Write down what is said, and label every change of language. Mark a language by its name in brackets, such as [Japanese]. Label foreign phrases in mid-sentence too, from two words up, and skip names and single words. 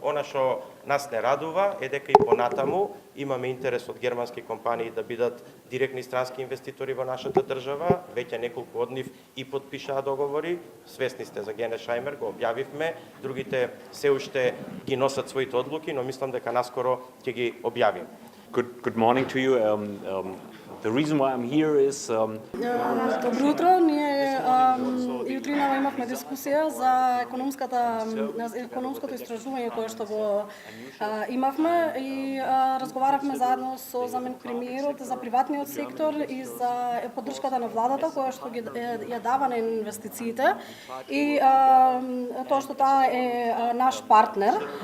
[Macedonian] Она што нас не радува е дека и понатаму имаме интерес од германски компании да бидат директни странски инвеститори во нашата држава. Веќе неколку од нив и подпишаа договори. Свесни сте за Генешајмер, го објавивме. Другите се уште ги носат своите одлуки, но мислам дека наскоро ќе ги објавиме. [English] Good morning to you. The reason why I'm here is [Macedonian] Добро утро. Ние јутринава имавме дискусија за економското истражување кое што го имавме и разговаравме заедно со заместник премиерот за приватниот сектор и за поддршката на владата која што ги ја дава на инвестициите и тоа што таа е наш партнер.